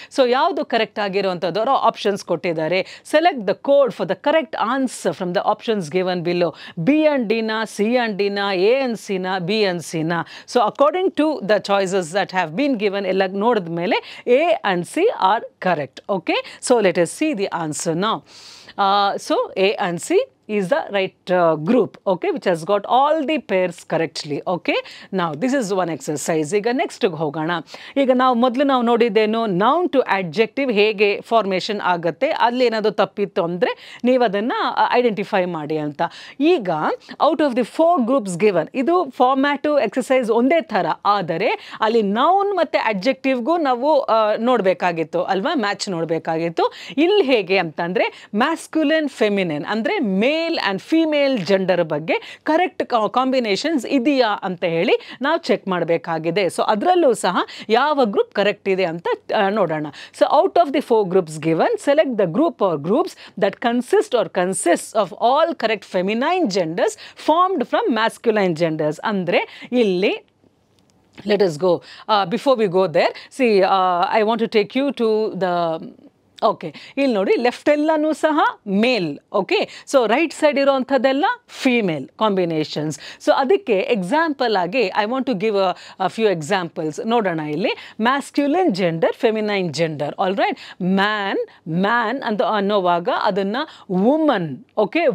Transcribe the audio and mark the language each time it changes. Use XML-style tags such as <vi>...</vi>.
<kn>So ಯಾವುದು correct ಆಗಿರುವಂಥದ್ದು ಅವರು ಆಪ್ಷನ್ಸ್ ಕೊಟ್ಟಿದ್ದಾರೆ.</kn> <en>Select the code for the correct answer from the options given below. B and ಡಿನ, C and ಡಿನ, A and ಸಿನ, B and ಸಿನ. So according to the choices that have been given</en> <kn>ಎಲ್ಲ ನೋಡಿದ ಮೇಲೆ</kn> <en>A and C are correct. Okay. So let us see the answer now. So A and C is the right group, okay, which has got all the pairs correctly. Okay. Now this is one exercise.</en> <kn>ಈಗ next ಹೋಗೋಣ. ಈಗ ನಾವು ಮೊದಲು ನಾವು ನೋಡಿದ್ದೇನು, known to adjective ಹೇಗೆ formation ಆಗುತ್ತೆ, ಅಲ್ಲಿ ಏನಾದರೂ ತಪ್ಪಿತ್ತು ಅಂದರೆ ನೀವು ಅದನ್ನು ಐಡೆಂಟಿಫೈ ಮಾಡಿ ಅಂತ. ಈಗ</kn> <en>out of the 4 groups given,</en> <kn>ಇದು ಫಾರ್ಮ್ಯಾಟು ಎಕ್ಸಸೈಸ್ ಒಂದೇ ಥರ, ಆದರೆ ಅಲ್ಲಿ ನೌನ್ ಮತ್ತು ಅಡ್ಜೆಕ್ಟಿವ್ಗೂ ನಾವು ನೋಡಬೇಕಾಗಿತ್ತು ಅಲ್ವಾ, ಮ್ಯಾಚ್ ನೋಡಬೇಕಾಗಿತ್ತು. ಇಲ್ಲಿ ಹೇಗೆ ಅಂತಂದರೆ ಮ್ಯಾಸ್ಕ್ಯುಲಿನ್, ಫೆಮಿನಿನ್ ಅಂದರೆ ಮೇಲ್ ಆ್ಯಂಡ್ ಫೀಮೇಲ್ ಜೆಂಡರ್ ಬಗ್ಗೆ ಕರೆಕ್ಟ್ ಕಾಂಬಿನೇಷನ್ಸ್ ಇದೆಯಾ ಅಂತ ಹೇಳಿ ನಾವು ಚೆಕ್ ಮಾಡಬೇಕಾಗಿದೆ. ಸೊ ಅದರಲ್ಲೂ ಸಹ ಯಾವ ಗ್ರೂಪ್ ಕರೆಕ್ಟ್ ಇದೆ ಅಂತ ನೋಡೋಣ.</kn> <en>So out of the 4 groups given, select the group or groups that consist of all correct feminine genders formed from masculine genders.</en> <kn>ಅಂದರೆ ಇಲ್ಲಿ</kn> <en>let us go. Before we go there, see, I want to take you to the okay.</en> <kn>ಇಲ್ಲಿ ನೋಡಿ, left ಎಲ್ಲನೂ ಸಹ ಮೇಲ್. Okay.</kn> <en>So right side ಇರೋವಂಥದ್ದೆಲ್ಲ female combinations. So</en> <kn>ಅದಕ್ಕೆ example ಆಗಿ</kn> <en>I want to give a few examples.</en> <kn>ನೋಡೋಣ ಇಲ್ಲಿ.</kn> <en>Masculine gender, feminine gender. All right. Man</en> <kn>ಅಂತ ಅನ್ನೋವಾಗ ಅದನ್ನು</kn> <en>Woman. Okay.</en>